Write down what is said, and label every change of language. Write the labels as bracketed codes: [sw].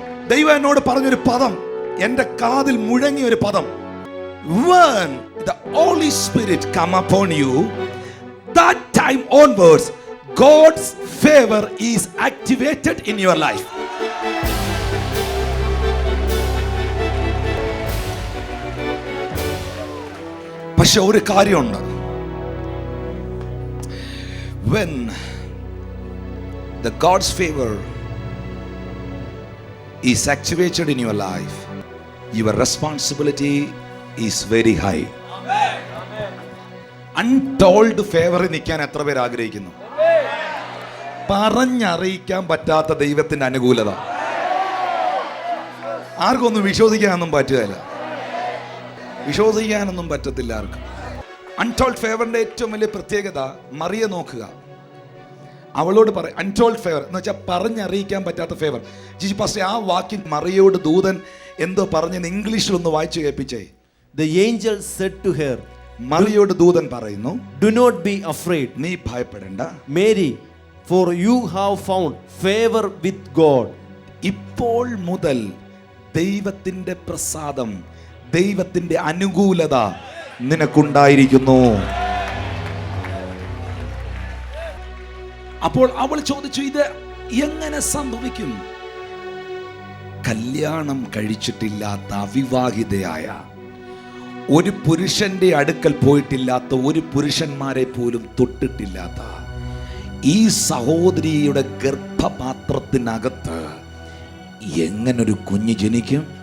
[ml] ദൈവം എന്നോട് പറഞ്ഞൊരു പദം, എൻ്റെ കാതിൽ മുഴങ്ങിയ ഒരു പദം. [en] When the Holy Spirit come upon you, that time onwards, God's favor is activated in your life. [ml] പക്ഷെ ഒരു കാര്യമുണ്ട്. [en] When the God's favor is activated in your life, your responsibility is very high. [ml] Untold ഫേവറിൽ നിൽക്കാൻ എത്ര പേർ ആഗ്രഹിക്കുന്നു? പറഞ്ഞറിയിക്കാൻ പറ്റാത്ത ദൈവത്തിന്റെ അനുകൂലത ആർക്കൊന്നും വിശ്വസിക്കാനൊന്നും പറ്റുകയില്ല. വിശ്വസിക്കാനൊന്നും പറ്റത്തില്ല ആർക്കും. അൺടോൾഡ് ഫേവറിന്റെ ഏറ്റവും വലിയ പ്രത്യേകത, മറിയ നോക്കുക, അവളോട് പറയും അൺടോൾഡ് ഫേവർ എന്ന് വെച്ചാൽ പറഞ്ഞറിയിക്കാൻ പറ്റാത്ത ഫേവർ. ജിജി പാസ്റ്റർ, ആ വാക്യം മറിയയോട് ദൂതൻ എന്തോ പറഞ്ഞെന്ന് ഇംഗ്ലീഷിൽ ഒന്ന് വായിച്ചു കേൾപ്പിച്ചേ. [en] The angel said to her, [ml] മറിയയോട് ദൂതൻ പറയുന്നു, [en] do not be afraid, [ml] നീ ഭയപ്പെടേണ്ട, [en] Mary, for you have found favor with God. [ml] ഇപ്പോൾ മുതൽ ദൈവത്തിന്റെ പ്രസാദം, ദൈവത്തിന്റെ അനുകൂലത നിനക്കുണ്ടായിരിക്കുന്നു. അപ്പോൾ അവൾ ചോദിച്ചു, ഇത് എങ്ങനെ സംഭവിക്കും? കല്യാണം കഴിച്ചിട്ടില്ലാത്ത അവിവാഹിതയായ, ഒരു പുരുഷന്റെ അടുക്കൽ പോയിട്ടില്ലാത്ത, ഒരു പുരുഷന്മാരെ പോലും തൊട്ടിട്ടില്ലാത്ത ഈ സഹോദരിയുടെ ഗർഭപാത്രത്തിനകത്ത് എങ്ങനൊരു കുഞ്ഞ് ജനിക്കും?